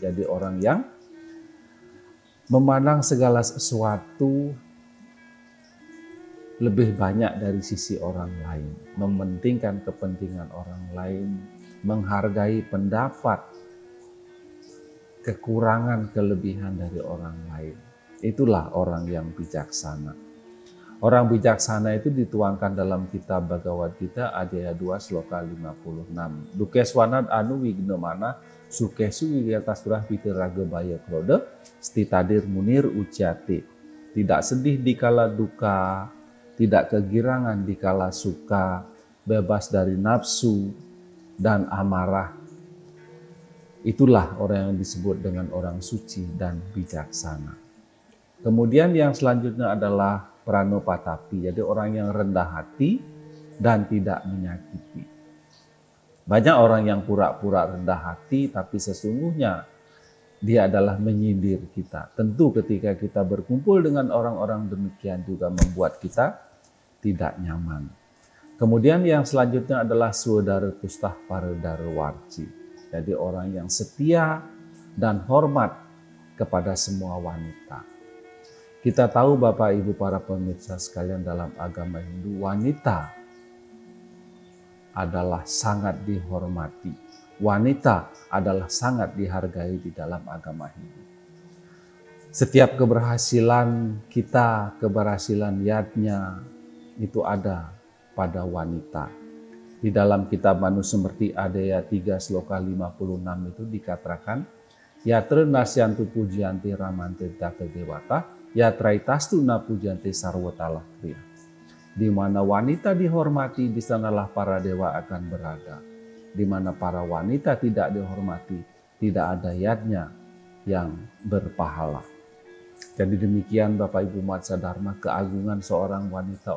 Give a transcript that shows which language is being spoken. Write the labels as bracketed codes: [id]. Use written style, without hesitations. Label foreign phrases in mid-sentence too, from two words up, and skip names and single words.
[id] Jadi orang yang memandang segala sesuatu lebih banyak dari sisi orang lain, mementingkan kepentingan orang lain, menghargai pendapat, kekurangan, kelebihan dari orang lain. Itulah orang yang bijaksana. Orang bijaksana itu dituangkan dalam kitab Bhagavad Gita Adhyaya 2 Sloka 56. [sa] Dukeswanad anu wignomana sukesu wigatasturah piteraga baya krode stitadir munir ucati. [id] Tidak sedih dikala duka, tidak kegirangan dikala suka, bebas dari nafsu dan amarah. Itulah orang yang disebut dengan orang suci dan bijaksana. Kemudian yang selanjutnya adalah pranopatapi, jadi orang yang rendah hati dan tidak menyakiti. Banyak orang yang pura-pura rendah hati tapi sesungguhnya dia adalah menyindir kita. Tentu ketika kita berkumpul dengan orang-orang demikian juga membuat kita tidak nyaman. Kemudian yang selanjutnya adalah [sa] swadara tustah paradara warci. [id] Jadi orang yang setia dan hormat kepada semua wanita. Kita tahu Bapak Ibu para pemirsa sekalian, dalam agama Hindu wanita adalah sangat dihormati. Wanita adalah sangat dihargai di dalam agama Hindu. Setiap keberhasilan kita, keberhasilan yadnya itu ada pada wanita. Di dalam kitab Manusmriti Adhyaya 3 Sloka 56 itu dikatakan, [sa] Yatra nasyantu pujianti ramante dakadewata, yatraitastu na pujianti sarwatalah kriya. [id] Di mana wanita dihormati, di sanalah para dewa akan berada. Di mana para wanita tidak dihormati, tidak ada yadnya yang berpahala. Jadi demikian Bapak Ibu Matsa Dharma, keagungan seorang wanita.